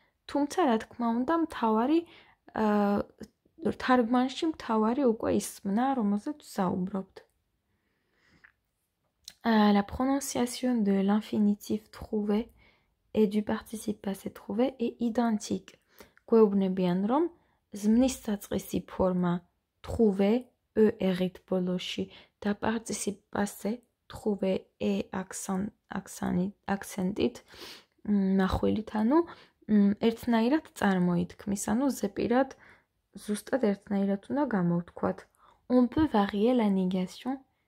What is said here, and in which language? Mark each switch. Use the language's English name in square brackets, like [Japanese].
[Georgian] თუმცა, რა თქმა უნდა, მთავარი თარგმანში მთავარი უკვე ის ზმნა, რომელზეც საუბრობთ. [French] La prononciation de l'infinitif trouver et du participe passé trouver est identique. [Georgian] გვეუბნებიან, რომ ზმნის საწყისი ფორმა trouver er-ით ბოლოში და participe passé trouver აქცენტით מחვილით, ანუ ერთნაირად წარმოითქმის, ანუ ზეპირად ზუსტად ერთნაირად უნდა გამოვთქვათ. [French] On peut varier la négation.